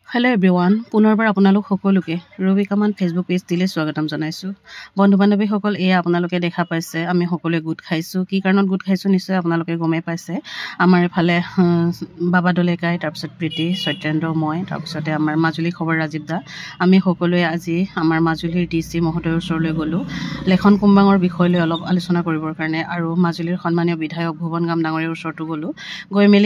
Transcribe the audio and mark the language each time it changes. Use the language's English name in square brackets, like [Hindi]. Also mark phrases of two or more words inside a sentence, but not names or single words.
[English] Hello everyone [Assamese] পুনৰবাৰ আপোনালোক সকলোকে ৰবি কামান ফেচবুক পেজ দিলে স্বাগতম জনাইছোঁ বন্ধু বান্ধৱী সকল এয়া আপোনালোকে দেখা পাইছে আমি সকলোৱে গোট খাইছো কি কাৰণত গোট খাইছো নিশ্চয় আপোনালোকে গমে পাইছে আমাৰ এফালে বাবা দলেকাই তাৰপিছত প্ৰীতি সত্যেন্দ্ৰ মই তাৰপিছতে আমাৰ মাজুলী খবৰ ৰাজীৱ দা আমি সকলোৱে আজি আমাৰ মাজুলীৰ ডিসি মহোদয়ৰ ওচৰলৈ গলো লেখন কুম্বাঙৰ বিষয়লৈ অলপ আলোচনা কৰিবৰ কাৰণে আৰু মাজুলীৰ সন্মানীয় বিধায়ক ভুৱন গাম ডাঙৰীৰ ওচৰটো গলো গৈ মেলি